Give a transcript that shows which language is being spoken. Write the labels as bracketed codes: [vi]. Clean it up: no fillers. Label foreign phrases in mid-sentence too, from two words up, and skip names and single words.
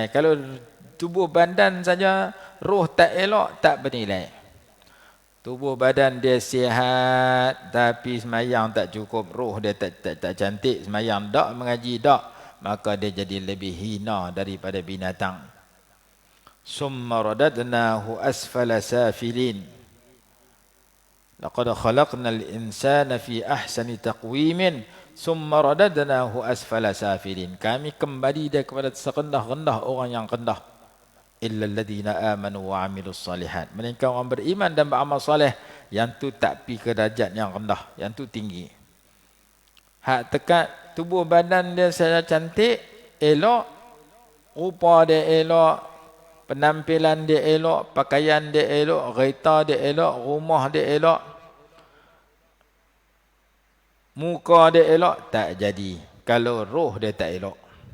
[ms] Kalau tubuh badan saja, roh tak elok, tak bernilai. Tubuh badan dia sihat, tapi semayang tak cukup, roh dia tak cantik, semayang tak, mengaji tak, maka dia jadi lebih hina daripada binatang. [ar] ثم رددناه أسفل سافلين. لقد خلقنا الإنسان في أحسن تقويم. ثم رددناه أسفل سافلين. [ms] Kami kembali dia kepada serendah-rendah orang yang rendah. [ar] إلا الذين آمنوا وعملوا الصالحات. [ms] Melainkan orang beriman dan beramal soleh, yang tu tak pi ke darjat yang rendah, yang tu tinggi. Hak tekat tubuh badan dia secara cantik, elok, rupa dia elok, penampilan dia elok, pakaian dia elok, kereta dia elok, rumah dia elok, muka dia elok, tak jadi kalau roh dia tak elok.